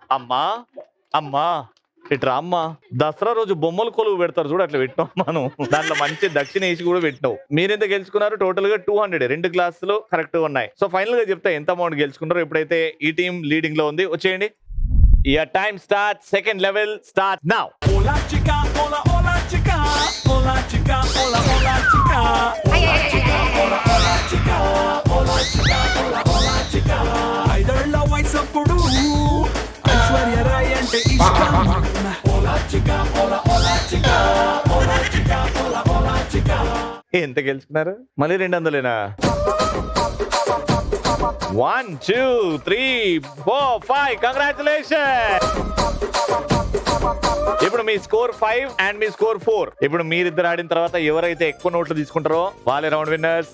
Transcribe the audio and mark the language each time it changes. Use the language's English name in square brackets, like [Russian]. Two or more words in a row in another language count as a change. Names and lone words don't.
[Telugu] అమ్మా అమ్మా ఇట్రా అమ్మా దసరా రోజు బొమ్మలు కొలువు పెడతారు చూడు, అట్లా పెట్టినాం మనం. దాంట్లో మంచి దక్షిణ వేసి కూడా పెట్టినావు. మీరెంత గెలుచుకున్నారు? టోటల్ గా 200. 2 గ్లాసులు కరెక్ట్ ఉన్నాయి. సో ఫైనల్ గా చెప్తే ఎంత అమౌంట్ గెలుచుకున్నారో. ఎప్పుడైతే ఈ [English] team leading [Telugu] లో ఉంది, వచ్చేయండి. [English] your time start. second level start now. [Spanish] Hola chica, hola hola chica, hola chica, hola hola chica, hola chica, hola hola chica, hola chica, hola hola chica. [Telugu] ఐదళ్ళ వయసప్పుడు ఐశ్వర్య రాయ్ అంటే ఇష్టం. [Spanish] Hola chica, hola hola chica, hola chica, hola hola chica. [Telugu] ఎంత గెలుచుకున్నారు? మళ్ళీ 200. 1 2 3 4 5. కంగ్రాచులేషన్. ఇప్పుడు మీ స్కోర్ 5 అండ్ మీ స్కోర్ 4. ఇప్పుడు మీరిద్దరు ఆడిన తర్వాత ఎవరైతే ఎక్కువ నోట్లు తీసుకుంటారో వాళ్ళే [English] round winners.